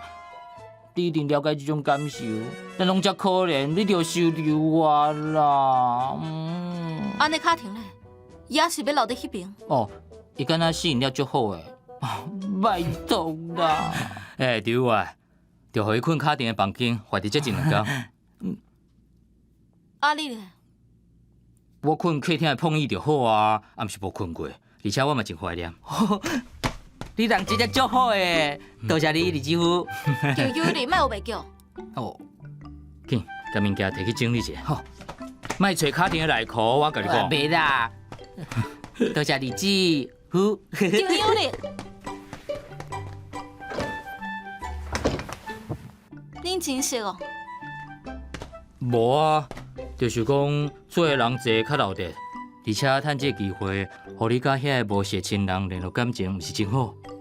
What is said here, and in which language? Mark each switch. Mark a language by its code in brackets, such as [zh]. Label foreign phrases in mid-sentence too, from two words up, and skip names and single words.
[nan] 你一定了解这种感受，咱拢遮可怜，你着收留我啦。安尼卡停咧，伊也是要留伫迄边。哦，伊敢若适应了足好诶。拜托啦！对啊，着互伊困卡丁的房间，怀伫这一两天。啊你咧？我困客厅的碰椅就好啊，啊毋是无困过，而且我嘛真怀念。你人真正足好诶，多谢你，李师傅。叫有你，莫有袂叫。哦，紧，甲物件摕去整理者。好，莫找卡丁的内裤，我甲你讲。袂啦，多谢李师傅。叫有你。恁真熟哦。无啊，就是讲做的人侪较老实，而且趁这机会，互你甲遐个无血亲人联络感情，毋是真好。